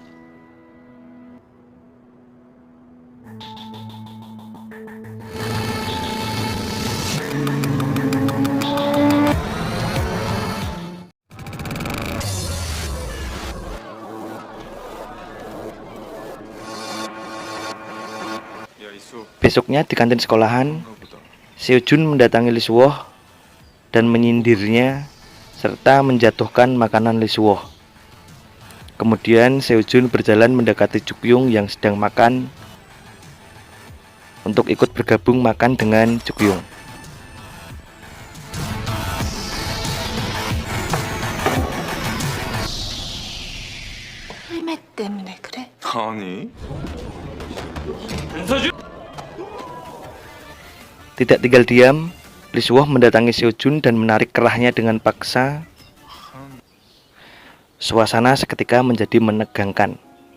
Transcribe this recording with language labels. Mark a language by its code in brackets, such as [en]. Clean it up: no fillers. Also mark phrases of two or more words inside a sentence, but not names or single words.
[id] Besoknya di kantin sekolahan, Seojun mendatangi Lee Suho dan menyindirnya serta menjatuhkan makanan Lee Suho. Kemudian Seojun berjalan mendekati Jukyung yang sedang makan untuk ikut bergabung makan dengan Jukyung. [ko] 헬멧 때문에 그래? 아니. [id] Tidak tinggal diam, Lee Suho mendatangi Seojun dan menarik kerahnya dengan paksa. Suasana seketika menjadi menegangkan.